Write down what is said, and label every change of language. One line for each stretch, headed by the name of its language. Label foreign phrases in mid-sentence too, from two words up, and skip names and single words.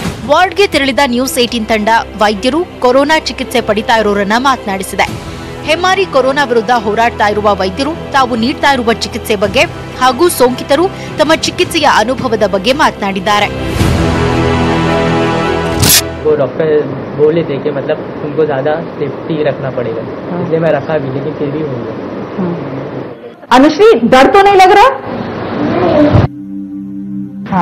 Kannada: ವಾರ್ಡ್ಗೆ ತೆರಳಿದ ನ್ಯೂಸ್ 18 ತಂಡ ವೈದ್ಯರು ಕೊರೋನಾ ಚಿಕಿತ್ಸೆ ಪಡಿತಾ ಇರೋರನ್ನ ಮಾತನಾಡಿಸಿದೆ. ಹೆಮ್ಮಾರಿ ಕೊರೋನಾ ವಿರುದ್ಧ ಹೋರಾಡ್ತಾ ಇರುವ ವೈದ್ಯರು ತಾವು ನೀಡ್ತಾ ಇರುವ ಚಿಕಿತ್ಸೆ ಬಗ್ಗೆ ಹಾಗೂ ಸೋಂಕಿತರು ತಮ್ಮ ಚಿಕಿತ್ಸೆಯ ಅನುಭವದ ಬಗ್ಗೆ ಮಾತನಾಡಿದ್ದಾರೆ.
Hindi: वो डॉक्टर बोले थे कि मतलब तुमको ज़्यादा सेफ्टी रखना पड़ेगा, इसलिए मैं रखा भी, लेकिन फिर भी हो गया. अनुश्री, डर तो नहीं लग रहा? हाँ.